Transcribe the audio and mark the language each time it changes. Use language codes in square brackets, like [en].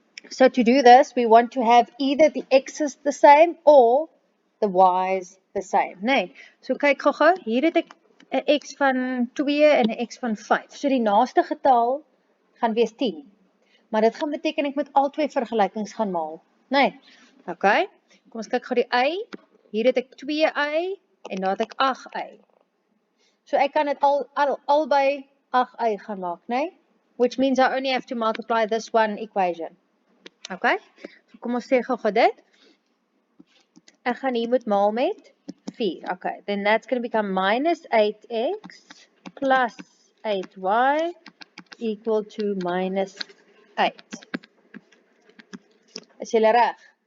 [en] So to do this, we want to have either the x's the same or the y's the same. [af] Nee. So kyk gou-gou, hier het ek 'n x van 2 en 'n x van 5. So die naaste getal gaan wees 10. Maar dit gaan beteken ek moet al twee vergelykings gaan maal. Nee. Okay, kom ons kyk gou die y. Hier het ek 2y en daar het ek 8y. So ek kan dit albei 8y gaan maak, né? [en] Which means I only have to multiply this one equation. Okay, [af] so kom ons sê gou dit. Ek gaan hier moet maal met 4. [en] Okay, then that's going to become minus 8x plus 8y equal to minus 8. [af] Is julle reg?